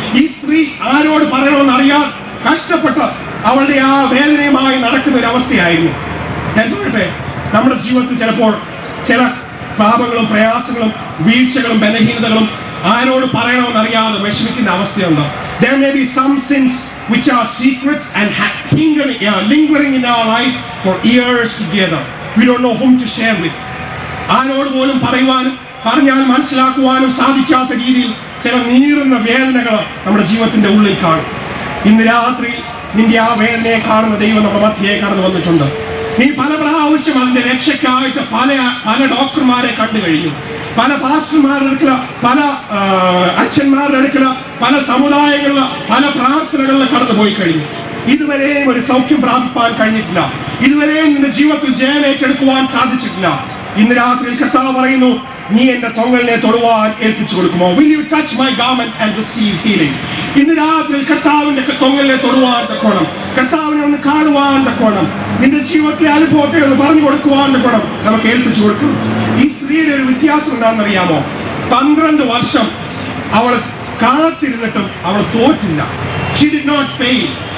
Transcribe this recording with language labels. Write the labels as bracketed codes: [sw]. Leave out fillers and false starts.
[ml] ഈ സ്ത്രീ ആരോട് പറയണമെന്ന് അറിയാൻ കഷ്ടപ്പെട്ട് അവളുടെ ആ വേദനയുമായി നടക്കുന്ന ഒരു അവസ്ഥയായിരുന്നു. ഞാൻ പറയട്ടെ, നമ്മുടെ ജീവിതത്തിൽ ചിലപ്പോൾ ചില പാപങ്ങളും പ്രയാസങ്ങളും വീഴ്ചകളും ബലഹീനതകളും ആരോട് പറയണമെന്ന് അറിയാതെ വിഷമിക്കുന്ന അവസ്ഥയുണ്ട്. [en] There may be some sins which are secret and lingering in our life for years together. We don't know whom to share with. [ml] ആരോട് പോലും പറയുവാനും പറഞ്ഞാൽ മനസ്സിലാക്കുവാനും സാധിക്കാത്ത രീതിയിൽ ചില നീറുന്ന വേദനകൾ നമ്മുടെ ജീവിതത്തിന്റെ ഉള്ളിൽ കാണും. ഇന്ന് രാത്രി നിന്റെ ആ വേദനയെ കാണുന്ന ദൈവം നമ്മുടെ മധ്യയെ കടന്നു വന്നിട്ടുണ്ട്. നീ പല പ്രാവശ്യം അതിന്റെ രക്ഷയ്ക്കായിട്ട് പല ഡോക്ടർമാരെ കണ്ടു കഴിഞ്ഞു. പല പാസ്റ്റർമാരുടെ അടുക്കല, പല അച്ഛന്മാരുടെ അടുക്കല, പല സമുദായങ്ങളില്, പല പ്രാർത്ഥനകളിൽ കടന്നുപോയി കഴിഞ്ഞു. ഇതുവരെയും ഒരു സൗഖ്യം പ്രാപിപ്പാൻ കഴിഞ്ഞിട്ടില്ല. ഇതുവരെയും നിന്റെ ജീവിതത്തിൽ ജയം ഏറ്റെടുക്കുവാൻ സാധിച്ചിട്ടില്ല. ഇന്ന് രാത്രിയിൽ കർത്താവ് പറയുന്നു, നീ എന്റെ തൊങ്ങലിനെ തൊടുവാൻ ഏൽപ്പിച്ചു കൊടുക്കുമോ? [en] Will you touch my garment and receive healing? [ml] ഇന്ന് രാത്രിയിൽ കർത്താവിന്റെ തൊങ്ങലിനെ തൊടുവാൻ തക്കോണം, കർത്താവിനെ ഒന്ന് കാണുവാൻ തക്കോണം, നിന്റെ ജീവിതത്തിലെ അനുഭവത്തെ ഒന്ന് പറഞ്ഞു കൊടുക്കുവാൻ തക്കോണം നമുക്ക് ഏൽപ്പിച്ചു കൊടുക്കണം. ഈ സ്ത്രീയുടെ ഒരു വ്യത്യാസം എന്താണെന്നറിയാമോ? 12 വർഷം അവൾ കാത്തിരുന്നിട്ടും അവൾ തോറ്റില്ല. [en] She did not fail.